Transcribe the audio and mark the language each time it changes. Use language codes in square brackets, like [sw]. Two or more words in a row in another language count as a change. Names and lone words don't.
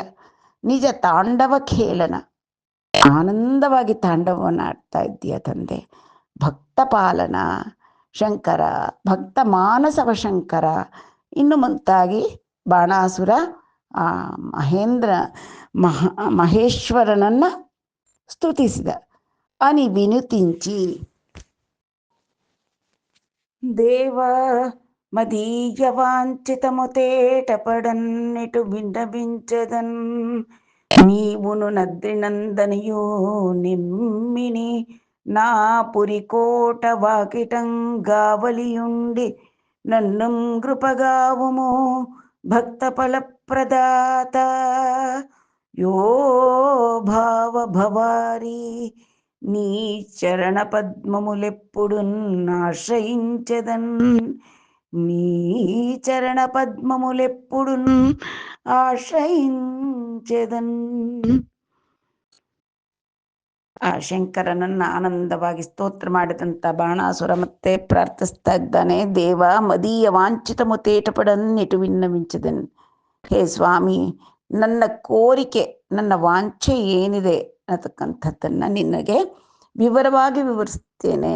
[kn] ನಿಜ ತಾಂಡವ ಖೇಲನ, ಆನಂದವಾಗಿ ತಾಂಡವವನ್ನು ಆಡ್ತಾ ಇದ್ದೀಯ ತಂದೆ. ಭಕ್ತ ಪಾಲನ ಶಂಕರ, ಭಕ್ತ ಮಾನಸವ ಶಂಕರ, ಇನ್ನು ಮುಂತಾಗಿ ಬಾಣಾಸುರ ಮಹೇಶ್ವರನನ್ನ ಸ್ತುತಿಸಿದ. [te] అని వినుతించి దేవ మదీయ వాంఛితముతేటపడన్నిటు విన్నవించదన్. నీవును నద్రినందనియో నిమ్మిని నా పురికోట వాకిటం గావలియుండి నన్ను కృపగావుము భక్త ఫలప్రదాత. యో భావ భవారి నీ చరణ పద్మములెప్పుడు ఆశ్రయించెదన్. నీ చరణ పద్మములెప్పుడు ಆಶ್ರಯಿಂಚೆದನ್. [kn] ಆ ಶಂಕರನನ್ನ ಆನಂದವಾಗಿ ಸ್ತೋತ್ರ ಮಾಡಿದಂಥ ಬಾಣಾಸುರ ಮತ್ತೆ ಪ್ರಾರ್ಥಿಸ್ತಾ ಇದ್ದಾನೆ. [te] దేవ మదీయ వాంఛిత ముతేటపడన్నిటు విన్నవించదన్. [kn] ಹೇ ಸ್ವಾಮಿ, ನನ್ನ ಕೋರಿಕೆ, ನನ್ನ ವಾಂಛೆ ಏನಿದೆ ಅನ್ನತಕ್ಕಂಥದ್ದನ್ನು ನಿನಗೆ ವಿವರವಾಗಿ ವಿವರಿಸ್ತೇನೆ.